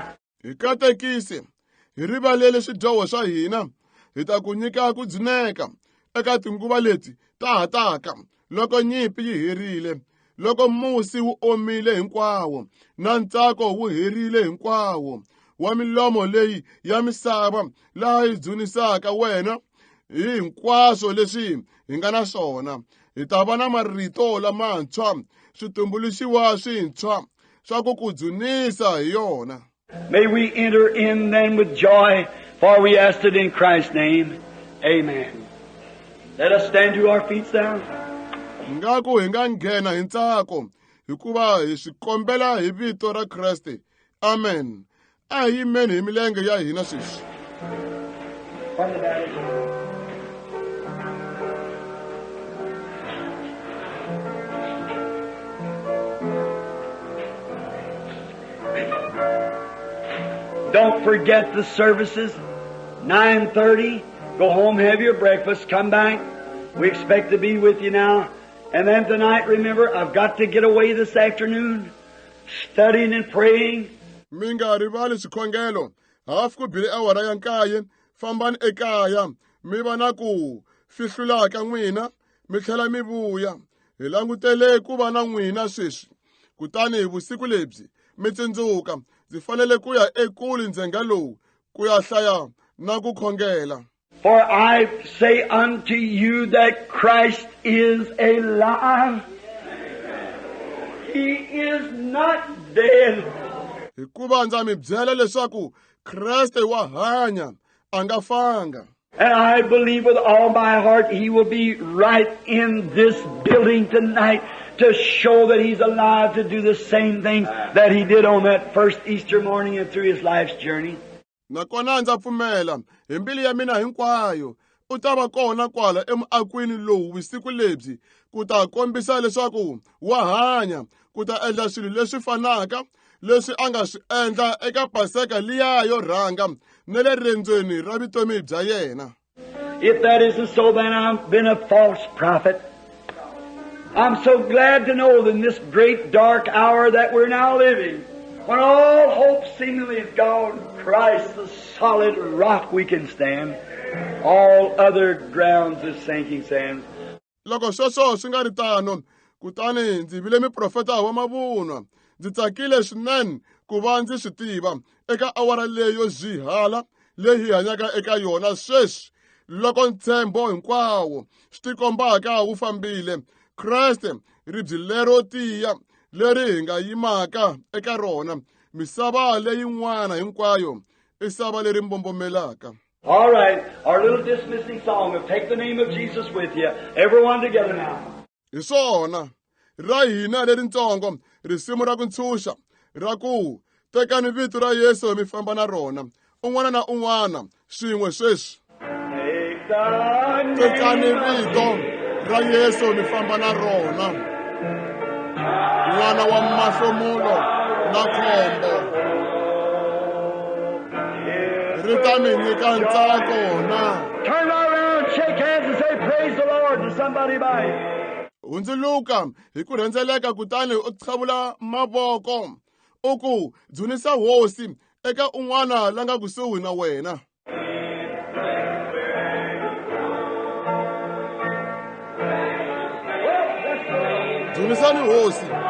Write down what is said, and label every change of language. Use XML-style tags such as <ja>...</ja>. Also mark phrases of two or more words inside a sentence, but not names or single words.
<ts>Hi katekisi, hi rivalele swidyoho swa hina, hi ta ku nyika ku dzineka eka tinguva leti ta ha taka, loko nyimpi yi herile, loko musi wu omile hinkwawo, na ntsako wu herile hinkwawo, wa milomo leyi ya misava laha yi dzunisaka wena hi hinkwaswo leswi hi nga na swona. Hi ta va na marito lamantshwa, switumbuluxiwa swintshwa swa ku dzunisa hi yona.</ts> <en>May we enter in then with joy, for we asked it in Christ's name. Amen. Let us stand to our feet now.</en> <ts>Ngaku hi nga nghena hi ntsako hikuva hi swi kombela hi vito ra Kreste. Amen. A hi yimeni hi milenge ya hina sweswi.</ts> <en>Don't forget the services. 9:30. Go home, have your breakfast, come back. We expect to be with you now. And then tonight, remember, I've got to get away this afternoon, studying and praying.</en> <ts>Mi nga rivali swikhongelo, hafu ku bile awara ya 9, fambani ekaya, mi va na ku fihlula ka n'wina, mi tlhela mi vuya. Hi langutele ku va na n'wina sweswi. Kutani hi vusiku lebyi, mi tsundzuka, ndzi fanele ku ya ekule ndzhenga lowu, ku ya hlaya na ku khongela.</ts> <en>For I say unto you that Christ is alive. He is not dead.</en> <ts>Hikuva ndza mi byela leswaku Kreste wa hanya, a nga fanga.</ts> <en>And I believe with all my heart He will be right in this building tonight to show that He's alive to do the same things that He did on that first Easter morning and through His life's journey.</en> <ts>Nakona ndza pfumela hi mbilu ya mina hinkwayo u ta va kona kwala emuakwini lowu vusiku lebyi ku ta kombisa leswaku wa hanya ku ta endla swilo leswi fanaka leswi a nga swi endla eka Paseka liya yo rhanga na le rendzweni ra vutomi bya yena.</ts> <en>If that isn't so, then I've been a false prophet. I'm so glad to know that in this great dark hour that we're now living, when all hope seemingly is gone, Christ, the solid rock we can stand. All other grounds is sinking sands.</en> <ts>Loko sweswo swi nga ri tano, kutani ndzi vile miprofeta wa mavunwa. Ndzi tsakile swinene ku va ndzi swi tiva eka awara leyo zhihala leyi hi hanyaka eka yona sweswi. Loko ntshembo hinkwawo swi tikombaka wu fambile, Kreste ribye lero tiya leri hi nga yimaka eka rona, misava leyin'wana hinkwayo i sava leri mbombomelaka.</ts> <en>All right, our little dismissing song of Take the Name of Jesus with you. Everyone together now.</en> <ts>Hi swona ra hina leritsongo risimu ra ku ntshunxa ra ku tekani vito ra Yesu mi famba na rona, un'wana na un'wana swin'we sweswi. Tekani vito ra Yesu mi famba na rona, n'wana wa mahlomulo na khombo, rita mi nyika ntsako na.</ts> <en>Turn around, shake hands and say praise the Lord to somebody by.</en> <ts>Hundzuluka hi ku rhendzeleka kutani u tlhavula mavoko u ku dzunisa hosi eka un'wana la nga kusuhi na wena. Dzunisani hosi.</ts>